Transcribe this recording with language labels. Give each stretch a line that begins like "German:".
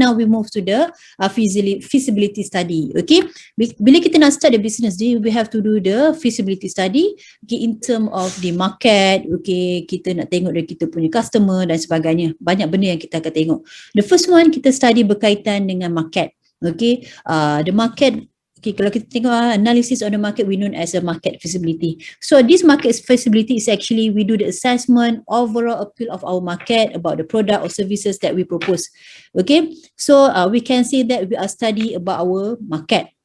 English: Now we move to the feasibility study. Okay,
Malay: bila kita nak start
English: the business, we have to do the feasibility study, okay, in term of the market.
Malay: Okay, kita nak tengok dari kita punya customer dan sebagainya. Banyak benda yang kita akan tengok.
English: The first one,
Malay: kita study berkaitan dengan
English: market. Okay, the market. Okay,
Malay: kalau kita tengok
English: analysis on the market, we known as a market feasibility. So this market feasibility is actually we do the assessment overall appeal of our market about the product or services that we propose. Okay, so we can say that we are studying about our market.